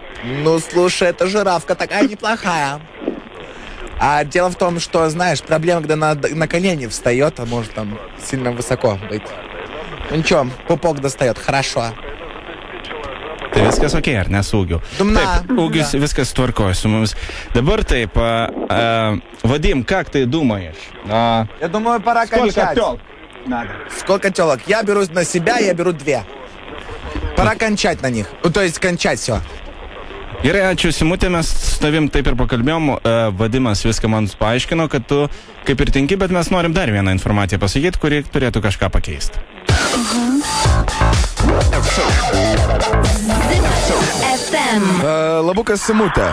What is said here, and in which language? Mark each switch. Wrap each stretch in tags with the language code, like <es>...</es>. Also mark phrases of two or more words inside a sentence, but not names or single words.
<ru>Ну, слушай, это жирафка такая неплохая. А дело в том, что, знаешь, проблема, когда на колени встает, а может там сильно высоко быть. Ну ничего, пупок достает, хорошо.</ru> <lt>Tai viskas ok, ar nesūgiu? Taip, ūgis, viskas tvarkoja su mumis. Dabar taip,</lt> <ru>Vadim, как ты думаешь? Я думаю, пора кончать. Сколько телок? Я беру на себя, я беру 2. Пора кончать на них. Ну, то есть кончать все.</ru> <lt>Gerai, ačiū Simutė, mes su tavim taip ir pakalbėjom, Vadimas viską man paaiškino, kad tu kaip ir tinki, bet mes norim dar vieną informaciją pasakyti, kuri turėtų kažką pakeisti. Labukas Simutė.</lt>